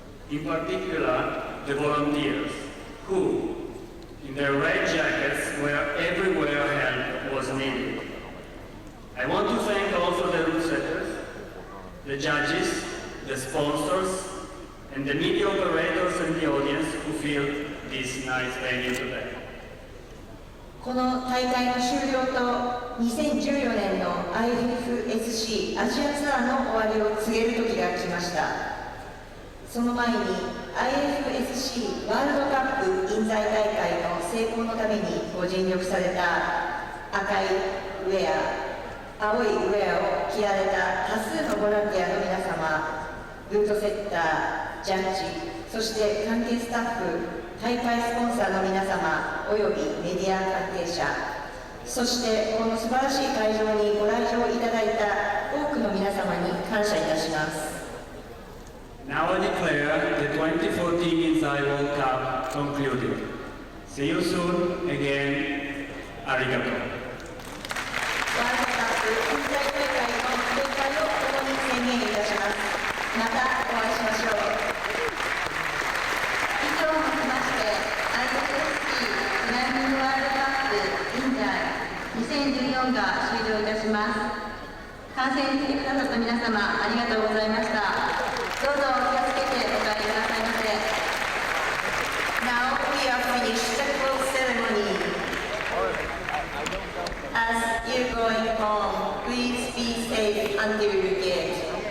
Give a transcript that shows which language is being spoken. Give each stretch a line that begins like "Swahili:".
English: In particular, the volunteers, who, in their red jackets, were everywhere help was needed. I want to thank also the route setters, the judges, the sponsors, and the media operators and the audience who filled this nice venue today.
Japanese: この大会の終了と2014年の IFSC アジアツアーの終わりを告げる時が来ました。その前に IFSC ワールドカップ印西大会の成功のためにご尽力された赤いウェア、青いウェアを着られた多数のボランティアの皆様、ルートセッター、ジャッジ、そして関係スタッフ、大会スポンサーの皆様およびメディア関係者、そしてこの素晴らしい会場にご来場いただいた多くの皆様に感謝いたします。
English: Now I declare the 2014 Inzai World Cup concluded. See you soon again. Arigato.
Japanese: ワールドカップ印西大会の閉会を共に宣言いたします。またお会いしましょう。以上をもちまして IFSC クライミングワールドカップ印西2014が終了いたします。観戦に来てくださった皆様ありがとうございました。どうぞお気をつけてお帰りくださいませ。
English: Now we are finished the close ceremony. As you're going home, please be safe until you get.